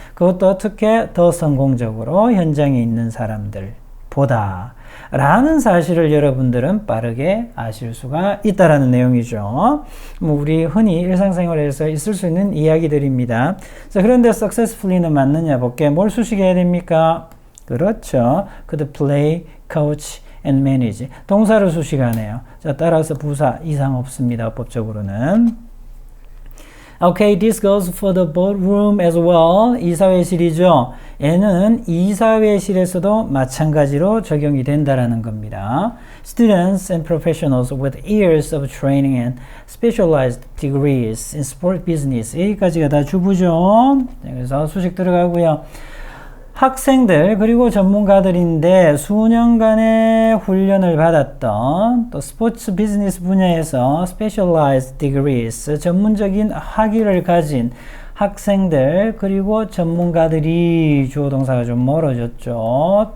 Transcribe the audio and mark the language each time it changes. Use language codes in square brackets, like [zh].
[ko] 그것도 어떻게 더 성공적으로 현장에 있는 사람들보다 라는 사실을 여러분들은 빠르게 아실 수가 있다라는 내용이죠. 우리 흔히 일상생활에서 있을 수 있는 이야기들입니다. 자, 그런데 successfully는 맞느냐 볼게. 뭘 수식해야 됩니까? 그렇죠. [en] could play, coach, and manage. [ko] 동사를 수식하네요. 자, 따라서 부사 이상 없습니다. 법적으로는. [en] Okay, this goes for the boardroom as well. [ko] 이사회실이죠. 얘는 이사회실에서도 마찬가지로 적용이 된다라는 겁니다. [en] Students and professionals with years of training and specialized degrees in sport business. [ko] 여기까지가 다 주부죠. 그래서 수식 들어가고요. 학생들 그리고 전문가들인데 수년간의 훈련을 받았던 또 스포츠 비즈니스 분야에서 specialized degrees, 전문적인 학위를 가진 학생들 그리고 전문가들이 주어 동사가 좀 멀어졌죠.